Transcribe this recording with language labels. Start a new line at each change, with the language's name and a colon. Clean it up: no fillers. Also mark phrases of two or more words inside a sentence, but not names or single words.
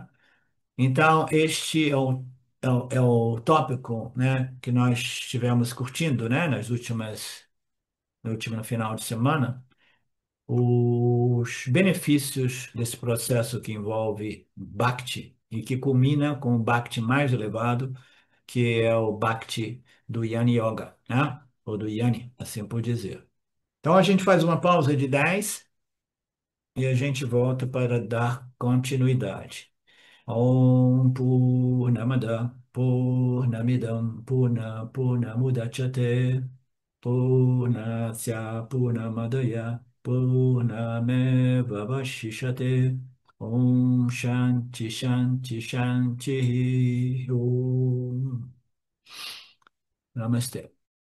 Portuguese: Então, este é o tópico, né, que nós estivemos curtindo, né, no último final de semana, os benefícios desse processo que envolve Bhakti e que culmina com o Bhakti mais elevado, que é o Bhakti do Yani Yoga, né? Ou do Yani, assim por dizer. Então a gente faz uma pausa de 10 e a gente volta para dar continuidade.
Sanskrit: ॐ पूर्णमद पूर्णमिदं पूर्णमुदच्यते पूर्णस्य पूर्णमादय पूर्णमेव वशिषते ॐ शान्ति शान्ति शान्ति ॐ नमस्ते.